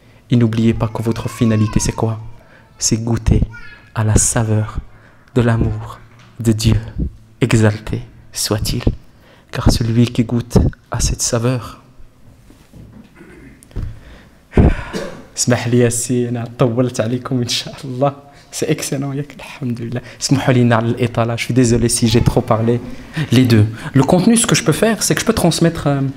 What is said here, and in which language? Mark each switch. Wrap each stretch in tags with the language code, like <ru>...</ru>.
<fr>Et n'oubliez pas que votre finalité c'est quoi? C'est goûter à la saveur de l'amour de Dieu. Exalté soit-il. Car celui qui goûte à cette saveur.</fr> <ar>اسمح لي سي انا طولت عليكم ان شاء الله.</ar> <fr>C'est excellent,</fr> <ar>ياك الحمد لله. اسمحوا لي على الإطالة.</ar> <fr>Je suis désolé si j'ai trop parlé. Les deux. Le contenu, ce que je peux faire, c'est que je peux transmettre.</fr>